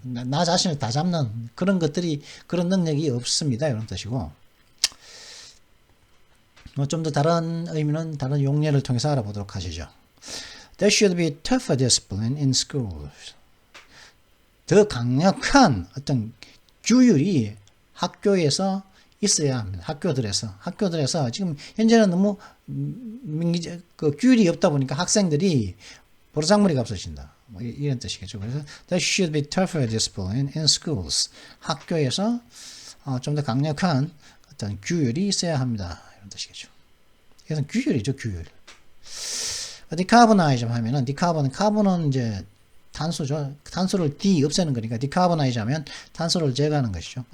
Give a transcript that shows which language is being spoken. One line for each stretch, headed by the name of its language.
Korean: 나 자신을 다 잡는 그런 것들이, 그런 능력이 없습니다. 이런 뜻이고. 좀 더 다른 의미는 다른 용례를 통해서 알아보도록 하시죠.
English: There should be tougher discipline in schools.
Korean: 더 강력한 어떤 규율이 학교에서 있어야 합니다. 학교들에서 지금 현재는 너무 그 규율이 없다 보니까 학생들이 보르장머리가 없어진다. 뭐 이런 뜻이겠죠. 그래서
English: there should be tougher discipline in schools.
Korean: 학교에서 좀 더 강력한 어떤 규율이 있어야 합니다. 이런 뜻이겠죠. 이것은 규율이죠, 규율. 디카보나이즘 하면은 카본은 이제 탄소죠. 탄소를 없애는 거니까 디카보나이즈 하면 탄소를 제거하는 것이죠.